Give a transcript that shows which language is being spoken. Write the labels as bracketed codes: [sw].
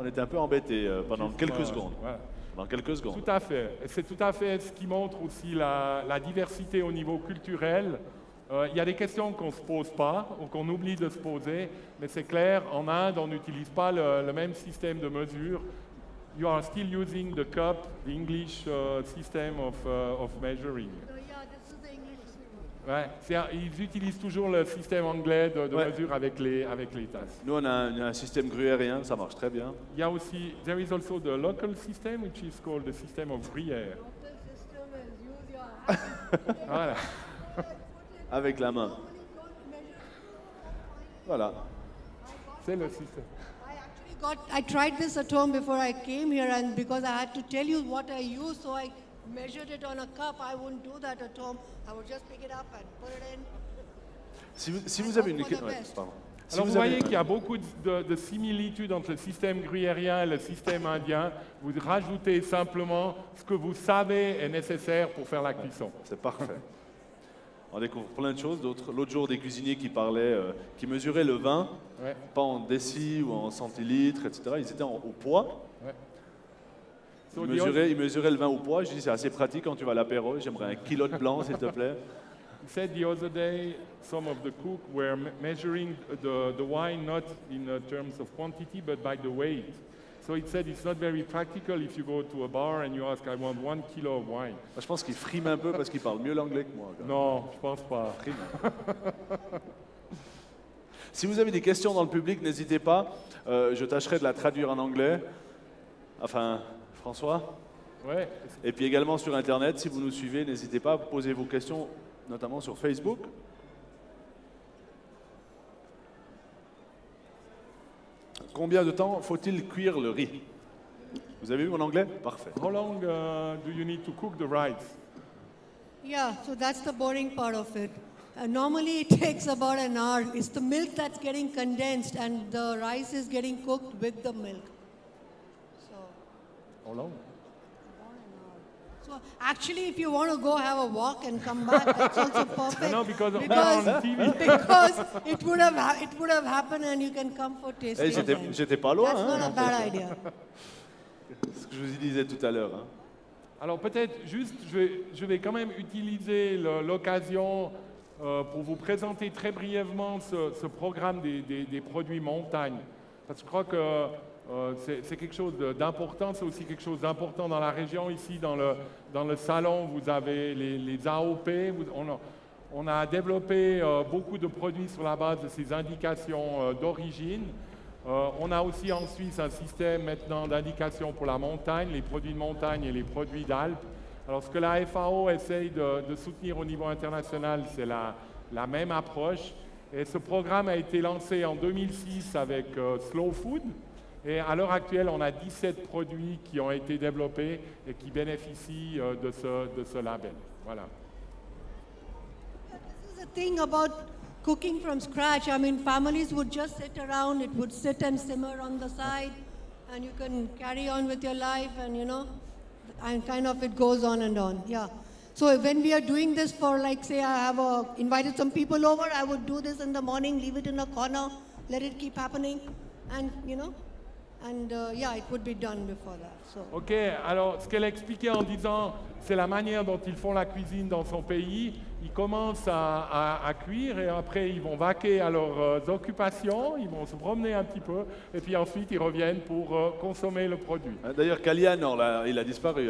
[fr] On était un peu embêtés pendant quelques secondes. Voilà. Pendant quelques secondes. Tout à fait. Et c'est tout à fait ce qui montre aussi la diversité au niveau culturel. Il y a des questions qu'on ne se pose pas ou qu'on oublie de se poser, mais c'est clair, en Inde, on n'utilise pas le même système de mesure. [en] You are still using the cup, the English system of measuring. So yeah, this is the English. [fr] Ouais, ils utilisent toujours le système anglais de Ouais. mesure avec les tasses. Nous, on a un système gruyérien, ça marche très bien. Il y a aussi, [en] there is also the local system, which is called the system of Gruyère. Local system is use your hand. [fr] Voilà. Avec la main. Voilà. C'est le système. [en] I tried this at home before I came here, and because I had to tell you what I use, so I measured it on a cup. I wouldn't do that at home. I would just pick it up and put it in. [fr] Si vous avez une [en] Hope for the [fr] ouais, [en] best. [fr] pardon. Si Alors vous avez- voyez qu'il y a beaucoup de similitudes entre le système gruyérien et le système indien. Vous rajoutez simplement ce que vous savez est nécessaire pour faire la cuisson. C'est parfait. On découvre plein de choses. L'autre jour, des cuisiniers qui parlaient, qui mesuraient le vin, Ouais, pas en décis ou en centilitres, etc. Ils étaient au poids. ouais. Ils [en] So the [fr] mesuraient le vin au poids. Je dis, c'est assez pratique quand tu vas à l'apéro. J'aimerais 1 kilo de blanc, s'il te plaît. [en] He said the other day, some of the cooks were measuring the wine not in terms of quantity, but by the weight. So he said it's not very practical if you go to a bar and you ask, I want 1 kilo of wine. [fr] Moi, je pense qu'ils friment un peu parce qu'ils parlent mieux l'anglais que moi. quand même. Non, je pense pas. Si vous avez des questions dans le public, n'hésitez pas. Je tâcherai de la traduire en anglais. Enfin, François. Ouais. Et puis également sur Internet, si vous nous suivez, n'hésitez pas à poser vos questions, notamment sur Facebook. Combien de temps faut-il cuire le riz? Vous avez vu mon anglais? Parfait. [en] How long do you need to cook the rice? Yeah, so that's the boring part of it. Normally it takes about an hour. It's the milk that's getting condensed, and the rice is getting cooked with the milk. So, How long? so actually, if you want to go have a walk and come back, that's also perfect. No, because we're because, on TV. because it would have happened, and you can come for tasting. Eh, again. [fr] j'étais pas loin. [en] That's Hein, not a bad idea. [fr] ce que je vous disais tout à l'heure. Hein. Alors peut-être juste, je vais quand même utiliser l'occasion pour vous présenter très brièvement ce programme des produits montagne. Parce que je crois que c'est quelque chose d'important, c'est aussi quelque chose d'important dans la région. Ici, dans le salon, vous avez les AOP. On a développé beaucoup de produits sur la base de ces indications d'origine. On a aussi en Suisse un système maintenant d'indications pour la montagne, les produits de montagne et les produits d'Alpes. Alors ce que la FAO essaye de soutenir au niveau international, c'est la même approche. Et ce programme a été lancé en 2006 avec Slow Food. Et à l'heure actuelle, on a 17 produits qui ont été développés et qui bénéficient de ce label. Voilà. [en] This is the thing about cooking from scratch. I mean, families would just sit around, it would sit and simmer on the side, and you can carry on with your life, and you know, and kind of it goes on and on. Yeah. So when we are doing this for, like, say, I have invited some people over, I would do this in the morning, leave it in a corner, let it keep happening, and you know, and yeah, it would be done before that. So. [fr] Ok, alors ce qu'elle a expliqué en disant, c'est la manière dont ils font la cuisine dans son pays. Ils commencent à cuire et après ils vont vaquer à leurs occupations, ils vont se promener un petit peu et puis ensuite ils reviennent pour consommer le produit. D'ailleurs, Kalian, il a disparu.